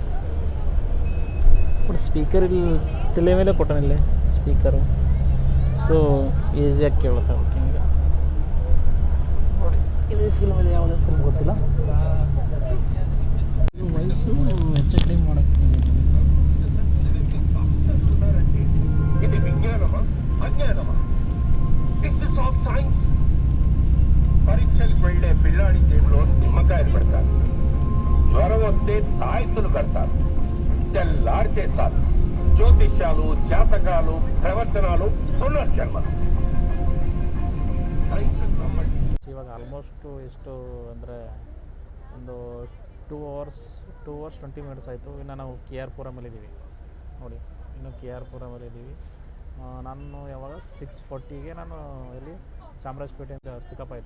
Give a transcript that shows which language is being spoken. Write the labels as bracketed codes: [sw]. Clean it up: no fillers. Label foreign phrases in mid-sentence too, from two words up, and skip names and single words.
[en] But speaker [kn] ಇಲ್ಲಿ ತಲೆ ಮೇಲೆ ಕೊಟ್ಟನಿಲ್ಲಿ ಸ್ಪೀಕರು, ಸೊ ಈಸಿಯಾಗಿ ಕೇಳುತ್ತೆ. ಓಕೆ, ಹಿಂಗೆ ನೋಡಿ ಇದು ಫಿಲ್ಮ್ ಇದೆ, ಯಾವುದೇ ಫಿಲ್ಮ್ ಗೊತ್ತಿಲ್ಲ. ವಯಸ್ಸು ಹೆಚ್ಚು ಕಡಿಮೆ ಮಾಡೋಕ್ಕೆ [te] ఇది విజ్ఞానమా అజ్ఞానమా? [en] Is this all science? [te] పరీక్షలకు వెళ్ళే పిల్లాడి జేబులో నిమ్మకాయలు పెడతారు, జ్వరం వస్తే తాయెత్తులు కడతారు, తెల్లారితే చాలు జ్యోతిష్యాలు, జాతకాలు, ప్రవచనాలు, పునర్జన్మలు. [kn] ಸೈನ್ಸ್ ನಮ್ಮಲ್ಲಿ ಇವಾಗ ಆಲ್ಮೋಸ್ಟ್ ಎಷ್ಟು ಅಂದರೆ ಒಂದು [en] 2 hours 20 minutes [kn] ಆಯಿತು. ಇನ್ನು ನಾವು ಕೆ ಆರ್ ಪುರಮಲ್ಲಿದ್ದೀವಿ ನೋಡಿ, ಇನ್ನು ಕೆ ಆರ್ ಪುರಮಲ್ಲಿದ್ದೀವಿ. ನಾನು ಯಾವಾಗ 6:40ಗೆ ನಾನು ಇಲ್ಲಿ ಚಾಮರಾಜಪೇಟೆಯಿಂದ ಪಿಕಪ್ ಆಯಿತು.